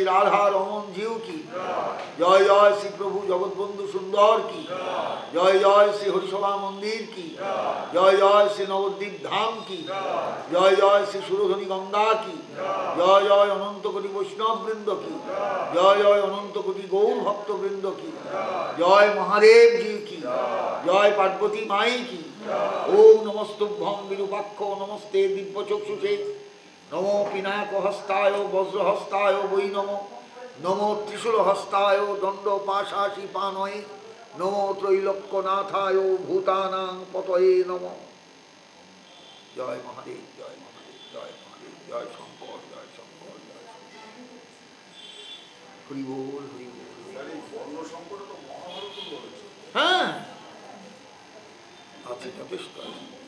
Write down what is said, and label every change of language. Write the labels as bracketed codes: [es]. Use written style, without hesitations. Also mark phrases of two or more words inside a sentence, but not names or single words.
[bn] রাধা রমন জিউ কি, জয় জয় শ্রী প্রভু জগৎবন্ধু সুন্দর কি, জয় জয় শ্রী হরিসভা মন্দির কি, জয় জয় শ্রী নবদ্বীপ ধাম কি, জয় জয় শ্রী সুরধনী গঙ্গা কি, জয় জয় অনন্ত কোটি বৈষ্ণব বৃন্দ কি, জয় জয় অনন্ত কোটি গৌর ভক্ত বৃন্দ কি, জয় মহাদেব জি কি, জয় পার্বতী মাই কি। [sa] ওম নমস্তুভ্যং বিরূপাক্ষ নমস্তে দিব্যচক্ষুষে নমো পিনাকহস্তায় বজ্রহস্তায় বৈ নমো নমো ত্রিশূলহস্তায় দণ্ড পাশাশি পানয়ে নমো ত্রৈলোক্যনাথায় ভূতানাং পতয়ে নমঃ। [bn] জয় মহাদেব জয় মহাদেব জয় মহাদেব জয় শঙ্কর জয় শঙ্কর জয় শঙ্কর। হরি বল হরি বল। হ্যাঁ আছে যথেষ্ট আছে।